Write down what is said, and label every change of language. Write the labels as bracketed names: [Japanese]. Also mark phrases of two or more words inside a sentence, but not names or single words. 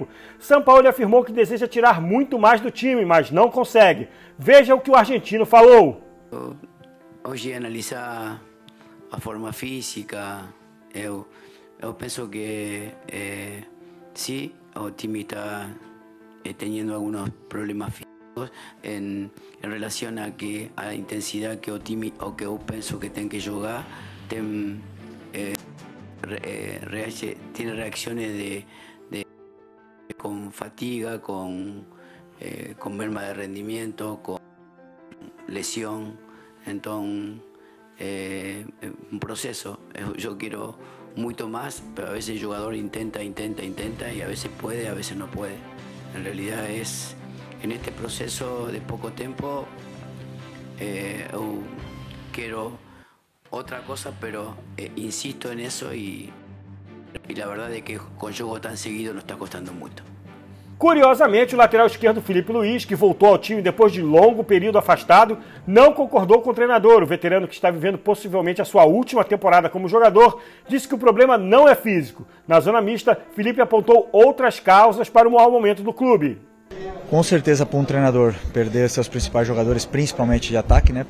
[Portuguese] Sampaoli afirmou que deseja tirar muito mais do time, mas não consegue. Veja o que o argentino falou. Hoje analisar a forma física, eu penso que sim, o time está tendo alguns problemas físicos. [Spanish] En relación a que a intensidad [Portuguese] que o time o que eu penso que tem que jogar [Spanish] tiene reacciones con fatiga, con merma de rendimiento, con lesión. Entonces un proceso. Yo quiero mucho más, pero a veces el jugador intenta y a veces puede, a veces no puede. En realidad es en este proceso de poco tiempo quiero otra cosa, pero insisto en eso y la verdad es que con juego tan seguido nos está costando mucho. [Portuguese] Curiosamente, o lateral esquerdo Felipe Luiz, que voltou ao time depois de longo período afastado, não concordou com o treinador. O veterano, que está vivendo possivelmente a sua última temporada como jogador, disse que o problema não é físico. Na zona mista, Felipe apontou outras causas para o mau momento do clube. Com certeza, para um treinador perder seus principais jogadores, principalmente de ataque, né?